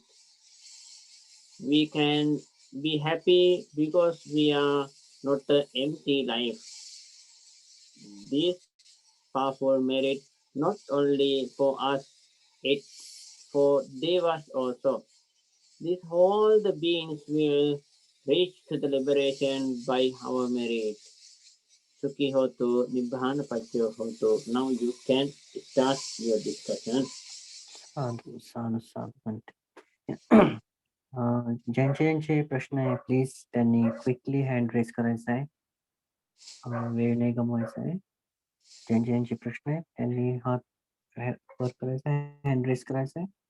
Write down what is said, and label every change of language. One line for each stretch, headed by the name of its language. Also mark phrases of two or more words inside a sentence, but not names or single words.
English: We can be happy because we are not an empty life. This powerful merit not only for us, it's for devas also. This all the beings will reach to the liberation by our merit.
Pali: Sukhi hotu, Nibbana Pachyo hotu.
English: Now you can start your discussion.
Marathi: साधू ज्यांचे प्रश्न आहे प्लीज त्यांनी
English: quickly hand raise
Marathi: करायचा आहे. वेळ नाही गमवायचा आहे. ज्यांचे प्रश्न आहेत त्यांनी हात वर करायचा आहे,
English: hand raise
Marathi: करायचा आहे.